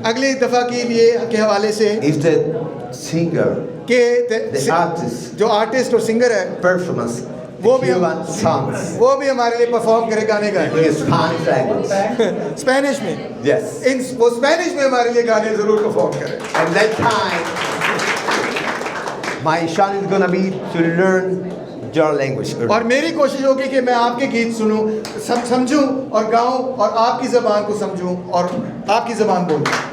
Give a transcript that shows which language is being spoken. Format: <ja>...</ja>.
<hi>अगली दफ़ा के लिए के हवाले से</hi> <en>is the singer,</en> <hi>कि</hi> <en>the artist,</en> <hi>जो आर्टिस्ट और सिंगर है</hi> <en>performance,</en> <hi>वो</hi> <en>the</en> <hi>भी</hi> <en>Cuban songs</en> <hi>वो भी हमारे लिए परफॉर्म करे गाने गाए</hi> <en>in Spanish language.</en> <hi>स्पेनिश में</hi> <en>Yes.</en> <hi>वो स्पेनिश में हमारे लिए गाने जरूर परफॉर्म करें</hi> <en>And that time, my challenge is gonna be to learn your language.</en> <hi>और मेरी कोशिश होगी कि मैं आपके गीत सुनूं समझूं और गाऊं और आपकी ज़बान को समझूं और आपकी ज़बान बोलूं</hi>